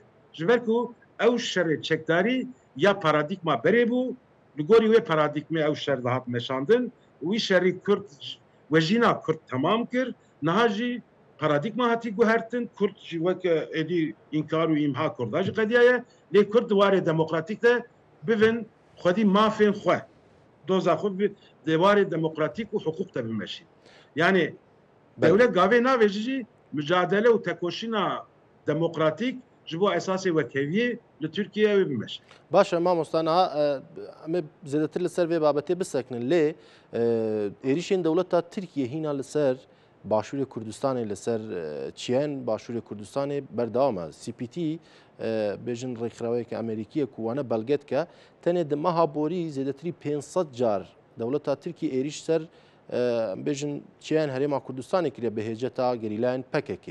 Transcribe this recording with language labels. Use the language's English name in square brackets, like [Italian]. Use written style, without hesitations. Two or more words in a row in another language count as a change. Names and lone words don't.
[Kurdish] Ji ber ku ew şerê çekdarî ya paradigma berê bû, li gorî wê paradigmê ew şer dihat meşandin, wî şerî Kurd ve jîna Kurd temam kir, niha jî paradigma hatî guhertin, Kurd jî weke êdî înkar û îmha Kurda jî qediya ye, lê Kurd warê demokratîk de bivin xwedî mafên xwe. Doza xwe di warê demokratîk û hukuk de bimeşîn. Yani devlet gavê navê jî mücadele û tekoşîna demokratîk ji bo esasê wekeviyê li Tirkiye wê bimeşin. باشە مامۆستا نها ئەمێ زیاتر لەسەر vê babetê bisekinin lê êrişên dewleta Tirkiye hîna li ser Başûrê Kurdistanê li ser çiyên Başûrê Kurdistanê berdewam e. CPT bêjin rêxraweyeke Amerîkî ye ku wane belge dike tenê di meha borî zêdetirî 500 car dewleta Tirkiye êriş ser bêjin çiyên Herêma Kurdistanê kiriye bi hêceta gerîlayên PKK.